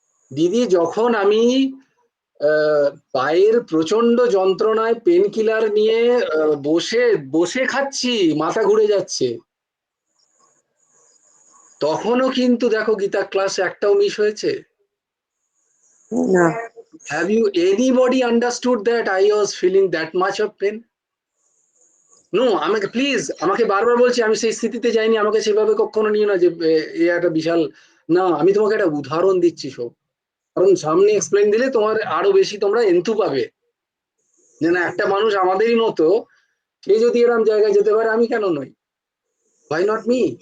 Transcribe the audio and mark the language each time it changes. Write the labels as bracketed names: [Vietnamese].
[Bangla] দিদি, যখন আমি পায়ের প্রচন্ড যন্ত্রণায় পেন কিলার নিয়ে বসে বসে খাচ্ছি, মাথা ঘুরে যাচ্ছে, তখনও কিন্তু দেখো গীতা ক্লাস একটাও মিস হয়েছে না। [English] Have you anybody understood that I was feeling that much of pain? [Bangla] No, আমাকে প্লিজ, আমাকে বারবার বলছি আমি সেই স্থিতিতে যাইনি, আমাকে সেভাবে কখনো নিও না যে এ একটা বিশাল, না, আমি তোমাকে একটা উদাহরণ দিচ্ছি সব। কারণ সামনে এক্সপ্লেইন দিলে তোমার আরো বেশি তোমরা এন্থু পাবে, যে না, একটা মানুষ আমাদেরই মতো সে যদি এরকম জায়গায় যেতে পারে, আমি কেন নই? [English] Why not me?